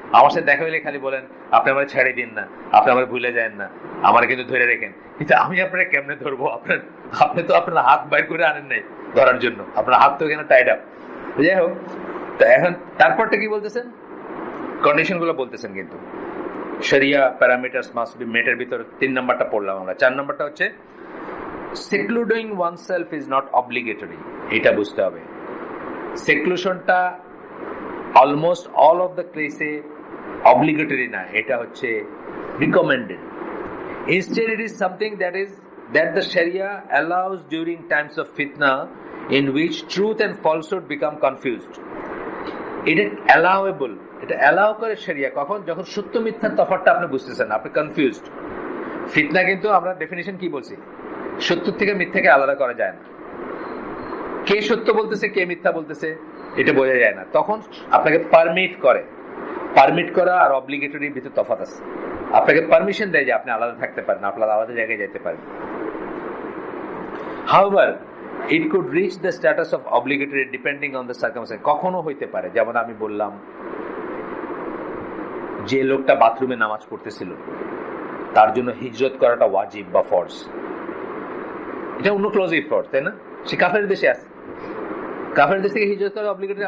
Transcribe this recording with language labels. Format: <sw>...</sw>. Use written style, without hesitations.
<bn>আমার সাথে দেখা হইলে খালি বলেন আপনি আমার ছেড়ে দিন না, আপনি আমার ভুলে যান না, আমার কিন্তু ধরে রেখেন। কিন্তু আমি আপনার কেমনে ধরবো? আপনি তো আপনার হাত বাইর করে আনেন নাই ধরার জন্য, আপনার হাত তো এখানে টাইড আপ। যাই হোক, তো এখন তারপরটা কি বলতেছেন, কন্ডিশন গুলো বলতেছেন। কিন্তু শরিয়া প্যারামিটারস মাস্ট বি মেটের ভিতর 3 নাম্বারটা পড়লাম আমরা। 4 নাম্বারটা হচ্ছে</bn> <en>secluding oneself is not obligatory।</en> <bn>এটা বুঝতে হবে, সেক্লুশনটা অলমোস্ট অল অফ দ্য কেসে অব্লিগেটরি না, এটা হচ্ছে recommended.</bn> <en>Instead it is something that the Sharia allows during times of fitna in which truth and falsehood become confused।</en> <bn>এটা অ্যালাউয়েবল, এটা allow করে শরিয়া কখন? যখন সত্য মিথ্যার তফাৎটা আপনি বুঝতেছেন, আপনি কনফিউজড। ফিতনা কিন্তু আমরা ডেফিনিশন কি বলছি, সত্য থেকে মিথ্যাকে আলাদা করা যায় না। কে সত্য বলতেছে কে মিথ্যা বলতেছে এটা বোঝা যায় না, তখন আপনাকে পারমিট করা আর অব্লিগেটরির ভিতর তফাৎ আছে। আপনাকে পারমিশন দেয় যে আপনি আলাদা থাকতে পারেন, আপনার আলাদা জায়গায় যেতে পারেন।</bn> <en>However, it could reach the status of obligatory depending on the circumstance।</en> <bn>কখনো হইতে পারে, যেমন আমি বললাম যে লোকটা বাথরুমে নামাজ পড়তেছিল, তার জন্য হিজরত করাটা ওয়াজিব বা ফরজ, এটা অন্য ক্লজে ফরজ, তাই না? সে কাফের দেশে আছে, কাফের দেশ থেকে হিজরত করা অব্লিগেটরি।</bn>